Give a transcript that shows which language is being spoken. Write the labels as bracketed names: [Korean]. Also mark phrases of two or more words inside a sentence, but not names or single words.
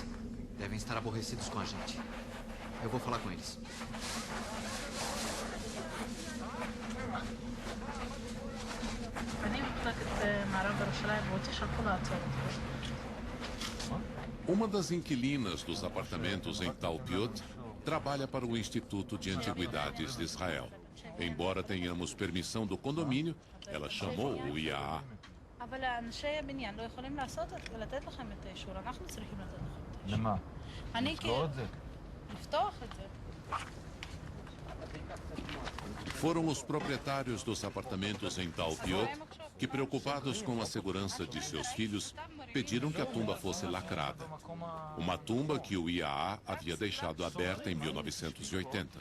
[Portuguese] Devem estar aborrecidos com a gente. Eu vou falar com eles. [Hebrew] אני מחלקת מערב ירושלים, רוצה שוקולד. [Portuguese] Uma das inquilinas dos apartamentos em Talpiot trabalha para o Instituto de Antiguidades de Israel. Embora tenhamos permissão do condomínio, ela chamou o IAA. [Hebrew] אבל אנשי הבניין לא יכולים לתת לכם את האישור, אנחנו צריכים לתת לכם את האישור. למה? אני לסגור את זה? לפתוח את זה. [Portuguese] Foram os proprietários dos apartamentos em Talpiot que, preocupados com a segurança de seus filhos, pediram que a tumba fosse lacrada. Uma tumba que o IAA havia deixado aberta em 1980.